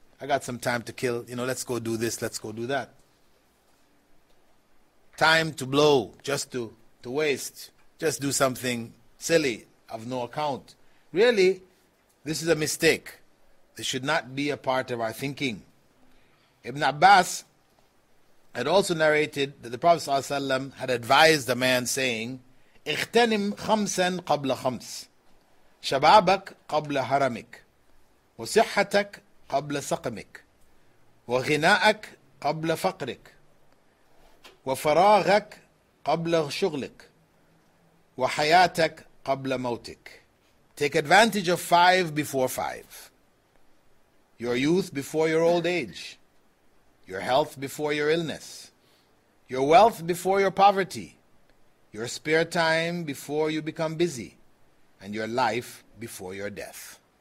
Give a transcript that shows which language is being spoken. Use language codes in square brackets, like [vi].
[en] I got some time to kill, let's go do this, let's go do that. Time to blow, just to waste, just do something silly, of no account. Really, this is a mistake. This should not be a part of our thinking. Ibn Abbas had also narrated that the Prophet ﷺ had advised a man saying, [ar] اغتنم خمسا قبل خمس شبابك قبل هرمك وصحتك قبل سقمك وغناءك قبل فقرك وفراغك قبل شغلك وحياتك قبل موتك. [en] Take advantage of 5 before 5. Your youth before your old age. Your health before your illness. Your wealth before your poverty. Your spare time before you become busy. And your life before your death.